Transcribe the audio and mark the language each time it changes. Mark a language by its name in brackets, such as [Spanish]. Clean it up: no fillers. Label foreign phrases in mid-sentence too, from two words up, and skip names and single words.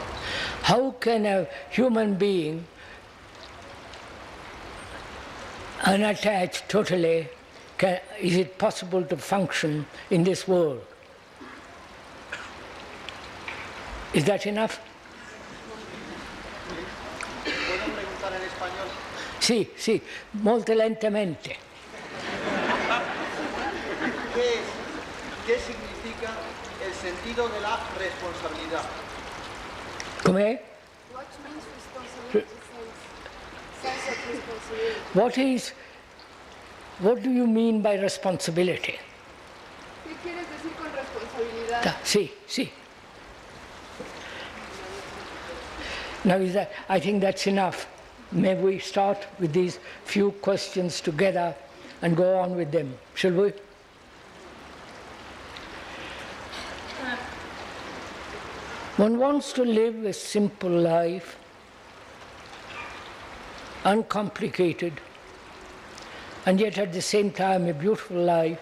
[English] How can a human being, unattached totally, is it possible to function in this world? Is that enough? [Spanish] ¿Puedo preguntar en español? [Italian] Sì, sì, molto lentamente. [Spanish] ¿Qué significa el sentido de la responsabilidad? [Italian] Com'è? [English] What means responsibility? Sense of responsibility. What do you mean by responsibility? [Spanish] ¿Qué quieres decir con responsabilidad? [Italian] Sì, sì. [English] Now I think that's enough. May we start with these few questions together and go on with them, shall we? One wants to live a simple life, uncomplicated, and yet at the same time a beautiful life.